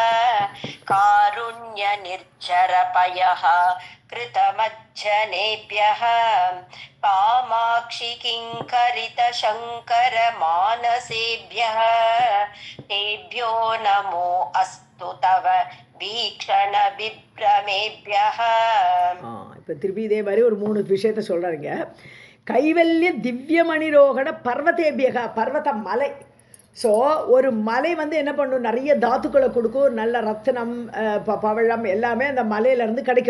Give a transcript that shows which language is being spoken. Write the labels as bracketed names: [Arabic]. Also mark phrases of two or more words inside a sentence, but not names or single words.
[Sanskrit] कारुण्य निर्झरपयः कृतमज्जनेभ्यः कामाक्षि किङ्करित शङ्कर मानसेभ्यः तेभ्यो नमो अस्तु तव वीक्षण विभ्रमेभ्यः. [Tamil] இப்போ திருப்பி இதே மாதிரி ஒரு 3 விஷயத்தை சொல்கிறாருங்க. [Sanskrit] कैवल्य दिव्यमणिरोहण पर्वतेभ्यः, [Tamil] பர்வத மலை. ஸோ ஒரு மலை என்ன பண்ணும், நிறைய தாத்துக்களை கொடுக்கும், நல்ல ரத்தினம் பவழம் எல்லாமே அந்த மலையிலேருந்து கிடைக்கும்.